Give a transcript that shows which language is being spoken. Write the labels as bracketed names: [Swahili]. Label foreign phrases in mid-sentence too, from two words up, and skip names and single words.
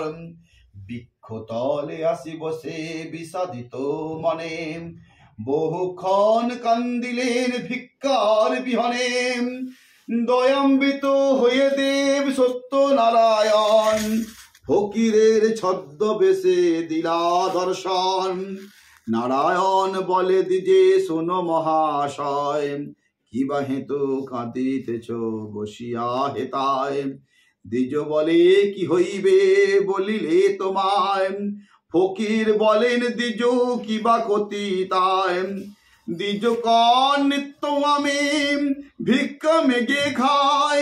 [Bangla] বৃক্ষতলে আসি বসে বিষাদিত মনে বহুক্ষণ কান্দিলেন ভিক্ষার বিহনে। দয়াম্বিত হয়ে দেব সত্যনারায়ণ ফকিরের ছদ্মবেশে দিলা দর্শন। নারায়ণ বলে দিজে শোনো মহাশয় কিবা হেতু কাঁদিতেছ বসিয়া হেতায়। দ্বিজ বলে কি হইবে বলিলে তোমায়। ফকির বলেন দ্বিজ কিবা ক্ষতি তাই। দ্বিজ কন নিত্য আমি ভিক্ষা মেগে খাই।